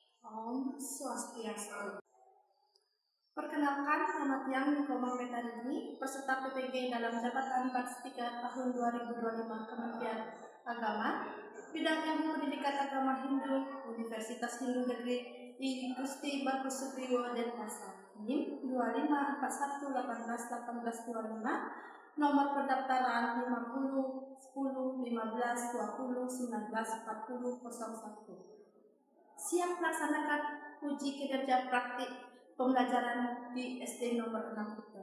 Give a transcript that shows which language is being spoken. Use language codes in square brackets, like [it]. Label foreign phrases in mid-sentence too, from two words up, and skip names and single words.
[id] Om Swastiastu. Perkenalkan, nama Tiang Nikomo Metarini, peserta PPG dalam jabatan Bats 3 tahun 2025 Kementerian Agama, bidang ilmu pendidikan agama Hindu, Universitas Hindu Negeri I Gusti Bagus Supriyo Denpasar. NIM 2518181825, nomor pendaftaran 50 10 15 20 19 40 01. Siap melaksanakan uji kinerja praktik pembelajaran di SD nomor 6 itu.